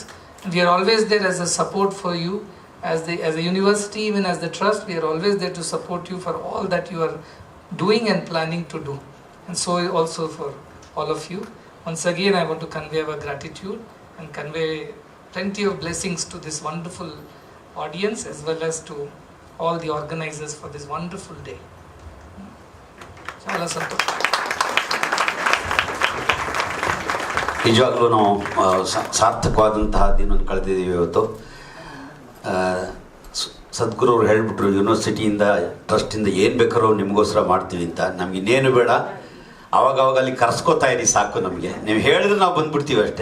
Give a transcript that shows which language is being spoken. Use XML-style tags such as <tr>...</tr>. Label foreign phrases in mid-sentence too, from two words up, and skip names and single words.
<en>And we are always there as a support for you. As a university, even as the trust, we are always there to support you for all that you are doing and planning to do. And so also for all of you. Once again, I want to convey our gratitude and convey plenty of blessings to this wonderful audience, as well as to all the organizers for this wonderful day.</en> <te>చాలా సంతోషం.</te> <kn>ನಿಜವಾಗ್ಲೂ ನಾವು ಸಾರ್ಥಕವಾದಂತಹ ದಿನವನ್ನು ಕಳೆದಿದ್ದೀವಿ ಇವತ್ತು. ಸದ್ಗುರುವ್ರು ಹೇಳಿಬಿಟ್ರು, ಯೂನಿವರ್ಸಿಟಿಯಿಂದ ಟ್ರಸ್ಟಿಂದ ಏನು ಬೇಕಾದ್ರೂ ನಿಮಗೋಸ್ಕರ ಮಾಡ್ತೀವಿ ಅಂತ. ನಮ್ಗೆ ಇನ್ನೇನು ಬೇಡ, ಆವಾಗವಾಗ ಅಲ್ಲಿ ಕರೆಸ್ಕೋತಾ ಇರಿ ಸಾಕು. ನಮಗೆ ನೀವು ಹೇಳಿದ್ರೆ ನಾವು ಬಂದುಬಿಡ್ತೀವಿ ಅಷ್ಟೇ.</kn>